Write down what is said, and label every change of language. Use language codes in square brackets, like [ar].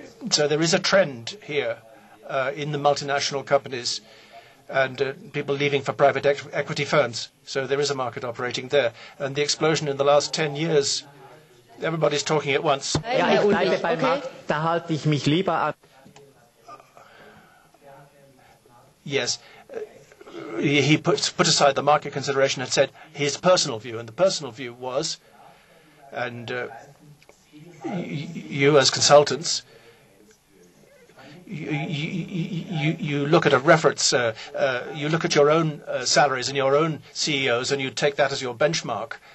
[en] So there is a trend here in the multinational companies and people leaving for private equity firms. So there is a market operating there. And the explosion in the last 10 years, everybody's talking at once. [de] Ja, ich bleibe beim Markt, da halte ich mich lieber an. [en] Yes. He put aside the market consideration and said his personal view. And the personal view was, and you as consultants, you look at a reference, you look at your own salaries and your own CEOs, and you take that as your benchmark.